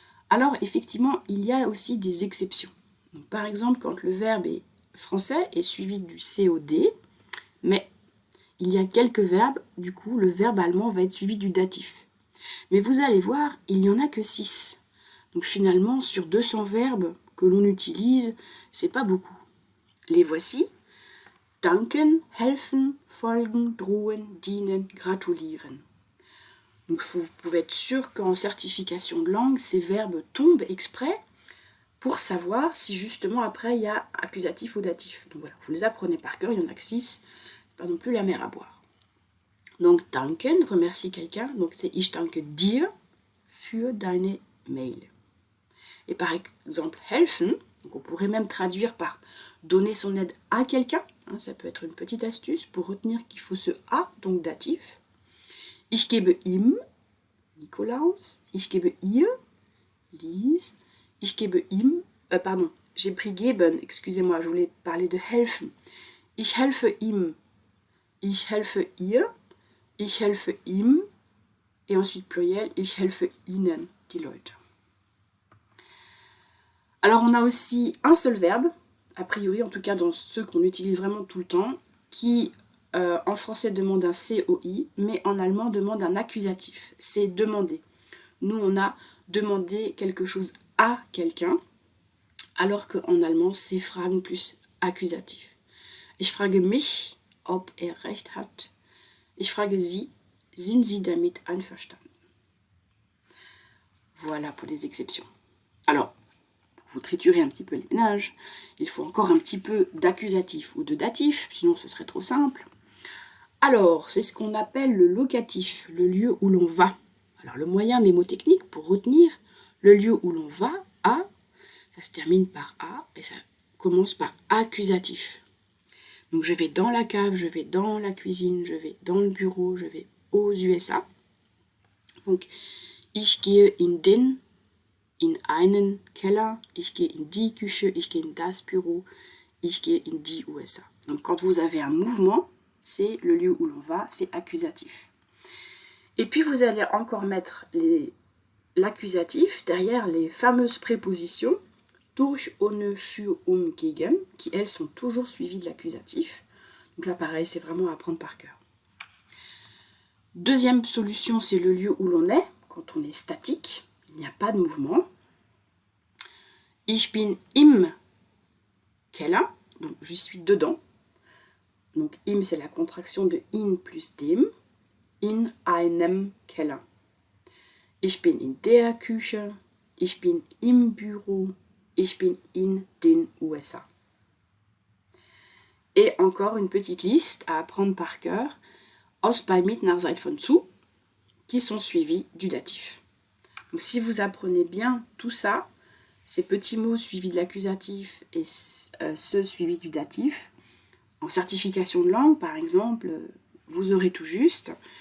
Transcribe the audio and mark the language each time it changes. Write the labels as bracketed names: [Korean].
[French] Alors, effectivement, il y a aussi des exceptions. Donc, par exemple, quand le verbe est français est suivi du COD, mais il y a quelques verbes, du coup, le verbe allemand va être suivi du datif. Mais vous allez voir, il n'y en a que 6. Donc finalement, sur 200 verbes que l'on utilise, c'est pas beaucoup. Les voici. [German] Danken, helfen, folgen, drohen, dienen, gratulieren. [French] Donc vous pouvez être sûr qu'en certification de langue, ces verbes tombent exprès pour savoir si justement après il y a accusatif ou datif. Donc voilà, vous les apprenez par cœur, il y en a que 6, pas non plus la mer à boire. Donc danken, remercier quelqu'un, donc c'est [German] ich danke dir für deine Mail. [French] Et par exemple helfen, donc on pourrait même traduire par donner son aide à quelqu'un, hein, ça peut être une petite astuce pour retenir qu'il faut ce à, donc datif. [German] Ich gebe ihm, Nikolaus, ich gebe ihr, Lise, ich gebe ihm, [French] pardon, j'ai pris geben, excusez-moi, je voulais parler de helfen. [German] Ich helfe ihm, ich helfe ihr, ich helfe ihm, [French] et ensuite pluriel, [German] ich helfe ihnen, die Leute. [French] Alors on a aussi un seul verbe, a priori, en tout cas dans ceux qu'on utilise vraiment tout le temps, qui en français demande un COI, mais en allemand demande un accusatif. C'est demander. Nous, on a demandé quelque chose à quelqu'un, alors qu'en allemand, c'est fragen plus accusatif. [German] Ich frage mich, ob recht hat. Ich frage Sie, sind Sie damit einverstanden? [French] Voilà pour les exceptions. Alors, vous triturez un petit peu les ménages, il faut encore un petit peu d'accusatif ou de datif, sinon ce serait trop simple. Alors, c'est ce qu'on appelle le locatif, le lieu où l'on va. Alors, le moyen mémotechnique pour retenir le lieu où l'on va, à, ça se termine par A et ça commence par accusatif. Donc, je vais dans la cave, je vais dans la cuisine, je vais dans le bureau, je vais aux USA. Donc, [German] ich gehe in einen Keller, ich gehe in die Küche, ich gehe in das Büro, ich gehe in die USA. [French] Donc, quand vous avez un mouvement, c'est le lieu où l'on va, c'est accusatif. Et puis vous allez encore mettre l'accusatif derrière les fameuses prépositions durch, ohne, für, gegen, qui elles sont toujours suivies de l'accusatif. Donc là pareil, c'est vraiment à apprendre par cœur. Deuxième solution, c'est le lieu où l'on est, quand on est statique, il n'y a pas de mouvement. [German] Ich bin im Keller, [French] donc je suis dedans. Donc im, c'est la contraction de in plus dem, [German] in einem Keller. Ich bin in der Küche, ich bin im Büro, ich bin in den USA. [French] Et encore une petite liste à apprendre par cœur, aus, bei, mit, nach, seit, von, zu, qui sont suivis du datif. Donc si vous apprenez bien tout ça, ces petits mots suivis de l'accusatif et ceux suivis du datif, en certification de langue, par exemple, vous aurez tout juste.